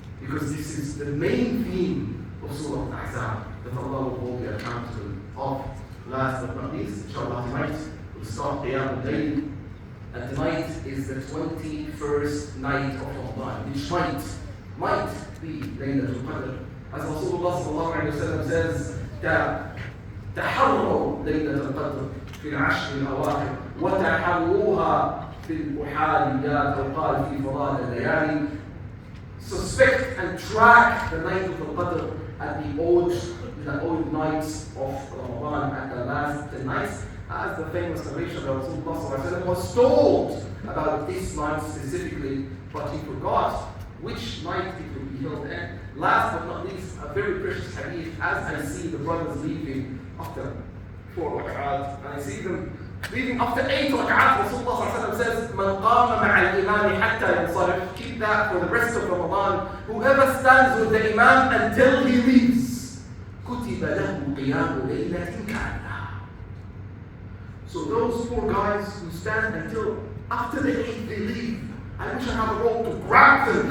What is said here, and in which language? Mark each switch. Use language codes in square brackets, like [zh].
[en] Because this is the main theme of Surah Al-Ahzab that Allah will hold you accountable of. Last but not least, inshallah tonight, we'll start Qiyam al-Layl. And tonight is the 21st night of Ramadan, which might be Laylatul Qadr. As Rasulullah sallallahu alayhi wa sallam says, [ar] تحروا ليلة القدر في العشر الأواخر وتحروها في الأحاديات أو قال في فضائل الليالي. [en] Suspect and track the night of the Qadr at the old nights of Ramadan, at the last 10 nights, as the famous narration that Rasulullah was told about this night specifically, but he forgot which night it would be held in. Last but not least, a very precious hadith, as I see the brothers leaving after 4 rak'at, and I see them leaving after 8 rak'at. Rasulullah says, [ar] مَنْ قَامَ مَعَ الْإِمَامِ حَتَّى يَنْصَرِفْ. [en] Keep that for the rest of Ramadan. Whoever stands with the Imam until he leaves, [ar] كُتِبَ لَهُ قِيَامُ لَيْلَةٍ كَامِلَةٍ. [en] So those 4 guys who stand until after the 8 they leave, I wish I had a rope to grab them.